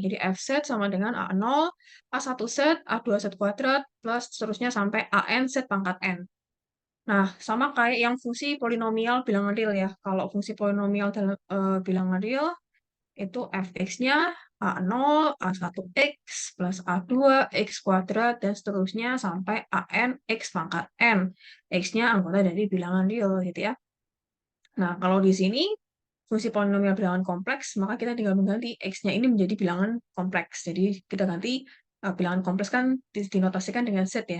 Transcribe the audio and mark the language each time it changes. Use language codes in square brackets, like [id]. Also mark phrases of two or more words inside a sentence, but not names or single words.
[id] Jadi f(z) sama dengan a0, a1(z), a2(z) kuadrat, plus seterusnya sampai an(z) pangkat n. Nah, sama kayak yang fungsi polinomial bilangan real ya. Kalau fungsi polinomial dalam bilangan real, itu fx-nya a0, a1x, plus a2, x kuadrat, dan seterusnya sampai an x pangkat n. X-nya anggota dari bilangan real gitu ya. Nah, kalau di sini fungsi polinomial bilangan kompleks, maka kita tinggal mengganti X-nya ini menjadi bilangan kompleks. Jadi kita ganti bilangan kompleks kan dinotasikan dengan Z ya.